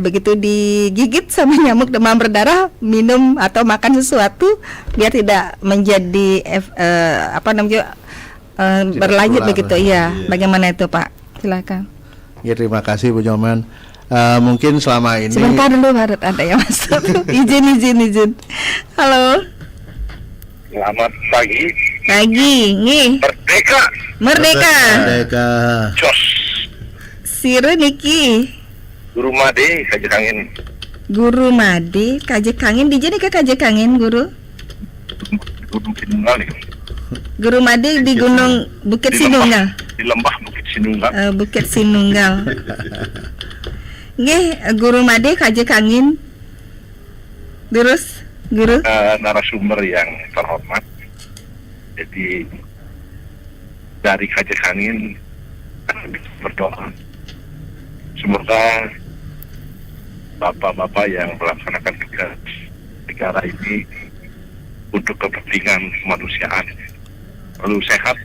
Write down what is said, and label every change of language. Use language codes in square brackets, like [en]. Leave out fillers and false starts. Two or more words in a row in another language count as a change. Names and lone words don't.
[id] Begitu digigit sama nyamuk demam berdarah, minum atau makan sesuatu biar tidak menjadi berlanjut tertular. begitu ya? Iya. Bagaimana itu Pak? Silakan. Ya, terima kasih Bu Nyoman. Mungkin selama ini Sebentar dulu Harut, ada yang masuk. izin. Halo. Selamat pagi. Pagi, nih. Merdeka. Merdeka. Jos. [ban] Sire niki. [id] Guru Made Kajangin. Guru Made Kajekangin, di jadi ke Kajekangin guru? Gunung Sinunggal nih. Guru Made di Gunung Bukit Sinunggal. Di lembah Bukit Sinunggal. Bukit Sinunggal. Nggih, Guru Made Kajekangin. Terus, guru? Narasumber yang terhormat. Jadi dari Kajekangin berdoa. Semoga bapak-bapak yang melaksanakan tugas negara ini untuk kepentingan kemanusiaan lalu sehat,